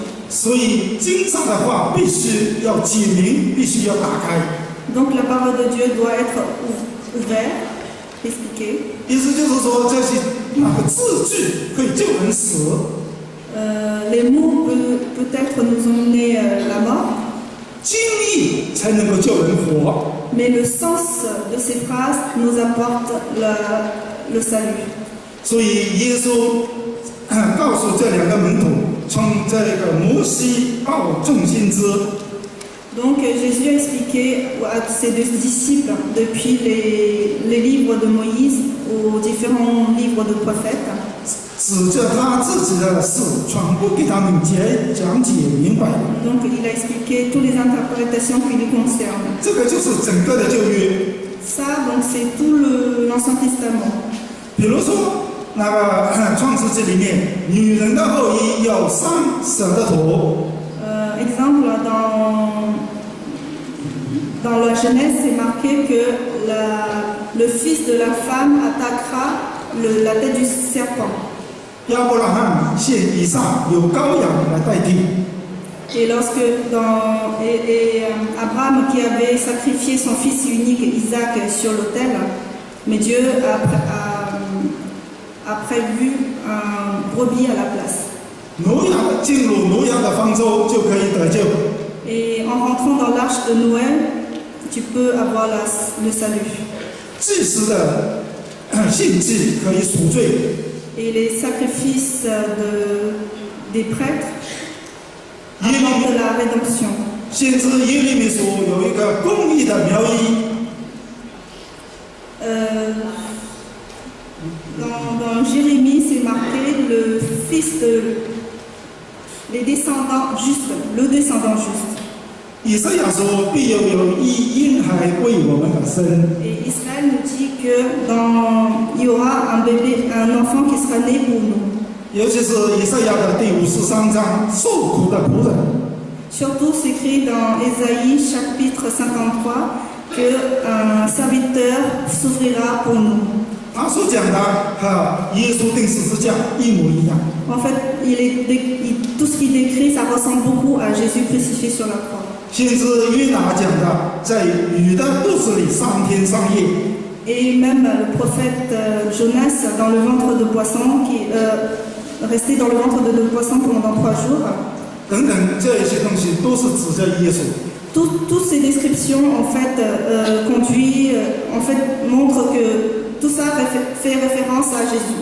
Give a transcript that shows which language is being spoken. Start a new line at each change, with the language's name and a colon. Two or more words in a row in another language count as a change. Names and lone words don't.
Chinese: 所以经上的话必须要解明，必须要打开。
French: Donc la parole de Dieu doit être ouverte, expliquée.
Chinese: 意思就是说，这些那个字句可以救人死。
French: Les mots peut-être nous emmener la mort.
Chinese: 经义才能够救人活。
French: Mais le sens de ces phrases nous apporte le salut.
Chinese: 所以耶稣告诉这两个门徒，从这个摩西到众先知。
French: Donc Jésus a expliqué à ses deux disciples, depuis les livres de Moïse aux différents livres de prophètes,
Chinese: 指着他自己的事，全部给他们讲解明白。
French: donc il a expliqué toutes les interprétations qui les concernent.
Chinese: 这个就是整个的旧约。
French: Ça, donc c'est tout l'Ancien Testament.
Chinese: 比如说，那个创世纪里面，女人的后裔有3舌的头。
French: Exemple, dans la Genèse, c'est marqué que le fils de la femme attaquera la tête du serpent.
Chinese: 亚伯拉罕献以撒有羔羊来代替。
French: Et lorsque Abraham qui avait sacrifié son fils unique Isaac sur l'autel, mais Dieu a prévu un brebis à la place.
Chinese: 挪亚进入挪亚的方舟就可以得救。
French: Et en rentrant dans l'arche de Noël, tu peux avoir le salut.
Chinese: 祭司的献祭可以赎罪。
French: Et les sacrifices des prêtres apportent la rédemption.
Chinese: 先知耶利米书有一个公义的苗裔。
French: Dans Jérémie, c'est marqué le fils les descendants justes, le descendant juste.
Chinese: 以赛亚说：“必有一婴孩为我们而生。”
French: Et Israël nous dit qu'il y aura un bébé, un enfant qui sera né pour nous.
Chinese: 尤其是以赛亚的第53章，受苦的仆人。
French: Surtout, c'est écrit dans Ésaïe chapitre 53 qu'un serviteur s'ouvrira pour nous.
Chinese: 他所讲的和耶稣钉十字架一模一样。
French: En fait, tout ce qu'il décrit, ça ressemble beaucoup à Jésus crucifié sur la croix.
Chinese: 先知约拿讲的，在鱼的肚子里3天3夜。
French: Et même le prophète Jonas dans le ventre de poisson, qui restait dans le ventre de poisson pendant 3 jours.
Chinese: 等等，这些东西都是指着耶稣。
French: Toutes ces descriptions en fait montrent que tout ça fait référence à Jésus.